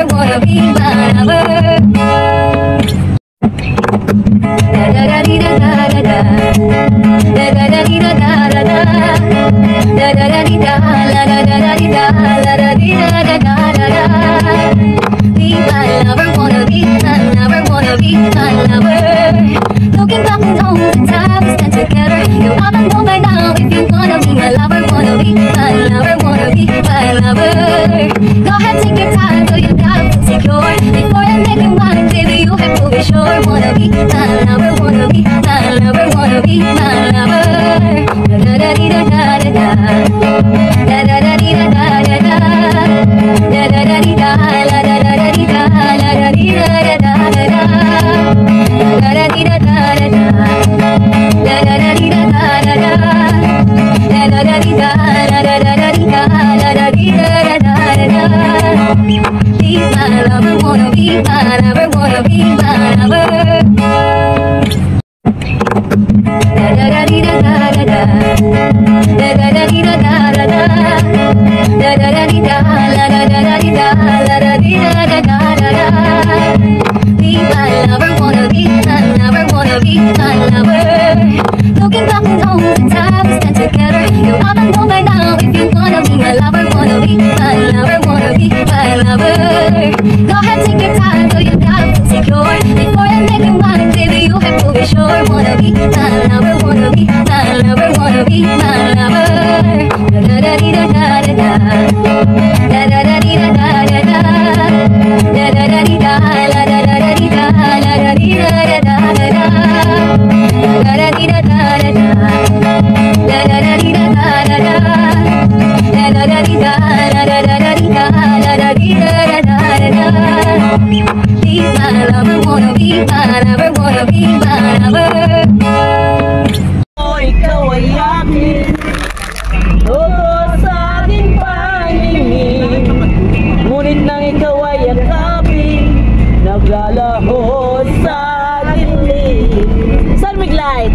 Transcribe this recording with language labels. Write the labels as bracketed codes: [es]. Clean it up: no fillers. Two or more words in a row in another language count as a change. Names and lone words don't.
[en] wanna be my lover. Da da da dee da da da da, da da da dee da da da da, da da da dee da, la da da da dee da, la da dee da da da da da. Be my lover, wanna be my lover, wanna be my lover. Looking back at all the time we spent together, you ought to know by now if you wanna be my lover, wanna be my lover, wanna be my lover. Go ahead, take your time, so you gotta feel secure. Before I make you mine, baby, you have to be sure. Wanna be my lover, wanna be my lover, wanna be my lover. Da da da dee da da da da, da da da dee da da da da, da da da dee da, la da da da dee da, la da dee da da da da da, da da dee da da da da, da da da dee da da da da, da da da dee da, la da da da dee da, la da dee da da da da da. Be my lover, wanna be my lover, wanna be my lover. Da da da dee da da da da, da da da dee da da da da, da da da dee da, la da da da dee da, la da dee da da da da da. Be my lover, wanna be my lover, wanna be my lover. Looking back at all the time we spent together, you ought to know by now if you wanna be my lover, wanna be my lover, wanna be my lover. Go ahead, take your time, so you gotta feel secure. Before I make you mine, baby, you have to be sure. Wanna be my lover, wanna be my lover, wanna be my lover. Da da da dee da da da da, da da da dee da da da da, da da da dee da, la da da da dee da, la da dee da da da da da, da da dee da da da da, da da da dee da da da da, da da da dee da, la da da da dee da, la da dee da da da da da. Be my lover, wanna be my lover, wanna be my lover. [tl] Ikaw ay akin, totoo sa aking paningin. Ngunit nang ikaw ay yakapin, naglalaho sa dilim. Saan maglight?